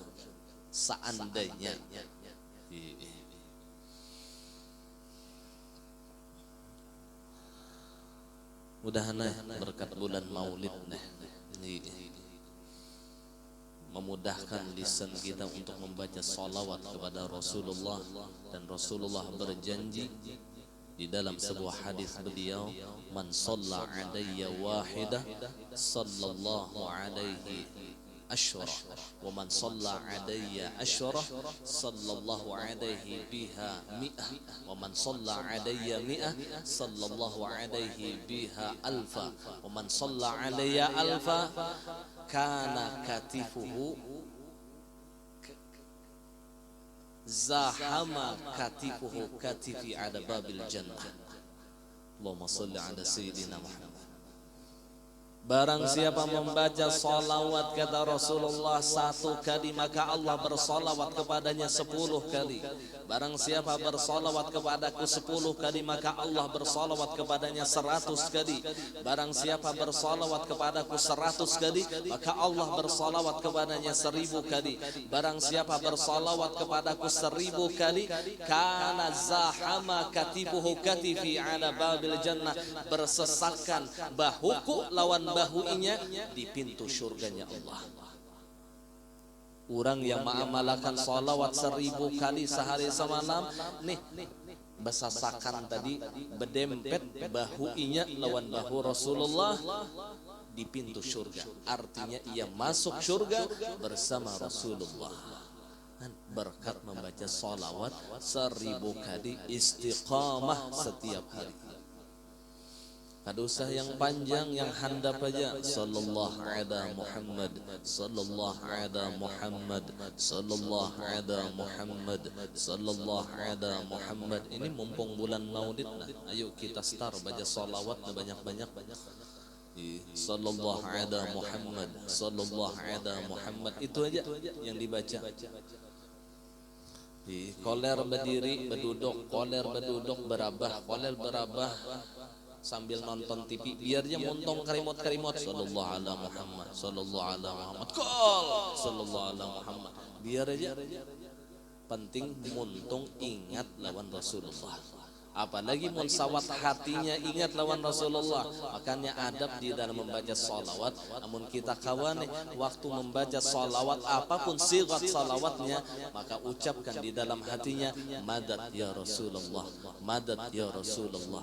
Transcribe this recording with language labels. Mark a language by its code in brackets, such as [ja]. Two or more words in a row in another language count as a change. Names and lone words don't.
[id] Seandainya mudah-mudahan berkat bulan Maulid memudahkan lisan kita untuk membaca salawat kepada Rasulullah. Dan Rasulullah berjanji di dalam sebuah hadis beliau, [ar] من صلى علي واحدة صلى الله عليه عشرا ومن صلى علي عشرا صلى الله عليه بها مائة ومن صلى علي مائة صلى الله عليه بها ألفا ومن صلى علي ألفا كان كتفه زاحم كتفه كتفي على باب الجنة. اللهم صل على سيدنا محمد. [id] Barang siapa membaca salawat kata Rasulullah 1 kali, maka Allah bersalawat kepadanya 10 kali. Barang siapa bersalawat kepadaku 10 kali, maka Allah bersalawat kepadanya 100 kali. Barang siapa bersalawat kepadaku 100 kali, maka Allah bersalawat kepadanya 1000 kali. Barang siapa bersalawat kepadaku 1000 kali, [ar] كان زاحم كتفه كتفي على باب الجنة, [bjn] bersesakan bahuku lawan bahuinya di pintu surganya Allah. Orang yang mengamalkan salawat 1000 kali sehari semalam nih besasakan tadi berdempet bahu inya lawan bahu Rasulullah di pintu surga. Artinya ia masuk surga bersama Rasulullah berkat membaca salawat 1000 kali istiqamah setiap hari. Kada usah yang panjang, yang handap aja. [ar] صلى الله على محمد، صلى الله على محمد، صلى الله على محمد، صلى الله على محمد. [id] Ini mumpung bulan Maulid, nah, ayo kita start baca salawat banyak-banyak. [ar] صلى الله على محمد، صلى الله على محمد. [bjn] Itu aja yang dibaca. Koler berdiri, berduduk, koler berduduk, berabah, koler berabah sambil nonton TV, biarnya montong karimot-karimot [ar] صلى الله على محمد, صلى الله على محمد, [bjn] kol [ar] صلى الله على محمد, [bjn] biar aja. Penting muntung ingat lawan Rasulullah. Apalagi mulsawat hatinya ingat lawan Rasulullah. Makanya adab di dalam membaca salawat. Namun kita kawan waktu membaca salawat apapun sigat salawatnya, maka ucapkan di dalam hatinya, [ar] مدد يا رسول الله, مدد يا رسول الله.